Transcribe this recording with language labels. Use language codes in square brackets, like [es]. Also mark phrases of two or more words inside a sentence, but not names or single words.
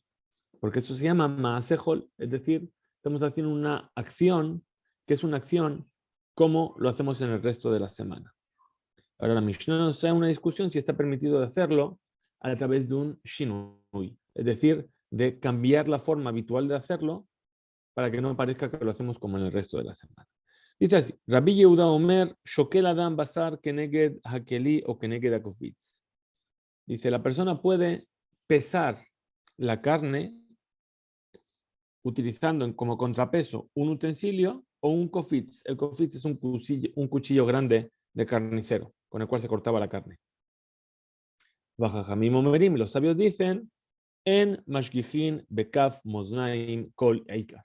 [es] Porque eso se llama maasejol, es decir, estamos haciendo una acción que es una acción como lo hacemos en el resto de la semana. Ahora la Mishnah nos trae una discusión si está permitido de hacerlo a través de un shinui, es decir, de cambiar la forma habitual de hacerlo para que no parezca que lo hacemos como en el resto de la semana. Dice así, [he] רבי יהודה אומר, שוקל אדם בשר כנגד הכלי או כנגד הקופיץ. [es] Dice, la persona puede pesar la carne utilizando como contrapeso un utensilio o un kofitz. El kofitz es un cuchillo grande de carnicero con el cual se cortaba la carne. [he] וחכמים אומרים, [es] los sabios dicen, [he] אין משגיחין בכף מאזנים כל עיקר.